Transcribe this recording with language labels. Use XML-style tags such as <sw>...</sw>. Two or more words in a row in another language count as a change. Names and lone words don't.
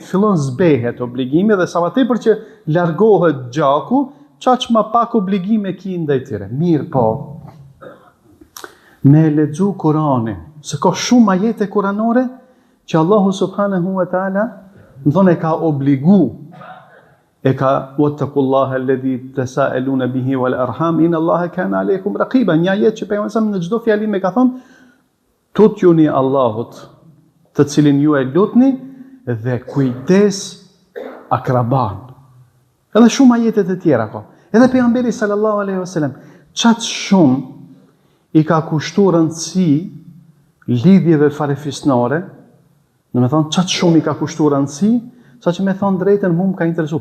<sq>Fillon zbehet obligimi dhe sa më tepër që largohet gjaku, çaq më pak obligime ki ndaj tyre. Mirë po. Me lexu Kur'anin, se ka shumë ajete kuranore që Allahu</sq> <ar>سبحانه وتعالى</ar> <sq>thonë e ka obligu, e ka</sq> <ar>واتقوا الله الذي تساءلون به والأرحام إن الله كان عليكم رقيبا.</ar> <sq>Një ajet që pejgamberi në çdo fjalim e ka thonë, tutjuni Allahut, të cilin ju e lutni, dhe kujdes akraban. Edhe shumë ajete të tjera ka. Edhe pejgamberi</sq> <ar>صلى الله عليه وسلم</ar> <sq>çat shumë i ka kushtuar rëndësi lidhjeve farefisnore, domethënë çat shumë i ka kushtuar rëndësi, saqë me thon drejtën mua më ka interesuar.</sq>